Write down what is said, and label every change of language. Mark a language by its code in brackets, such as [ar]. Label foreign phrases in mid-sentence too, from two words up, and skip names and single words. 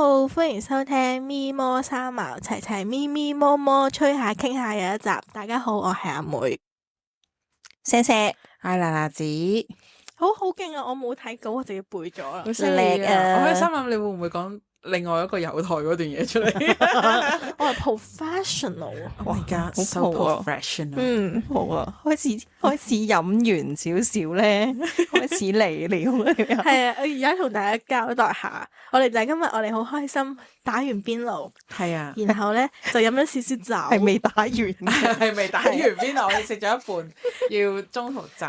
[yue] 歡迎收聽咪摸三毛齊齊咪咪摸摸吹下傾下有一集。大家好，我係阿妹，謝謝，係娜娜子，好勁啊！我冇睇稿，我直接背咗啦。好犀利啊！我喺心諗你會唔會講另外一個有台嗰段嘢出嚟？我係 professional。 [en] Oh my god， [yue] 好 [en] so [yue] 酷啊 professional。好啊，開始飲完少少咧，開始嚟了。係啊，我而家同大家交代下，我哋就係今日我哋好開心打完邊爐，係啊，然後咧就飲咗少少酒，係未打完，係未打完邊爐，我哋食咗一半，要中途走。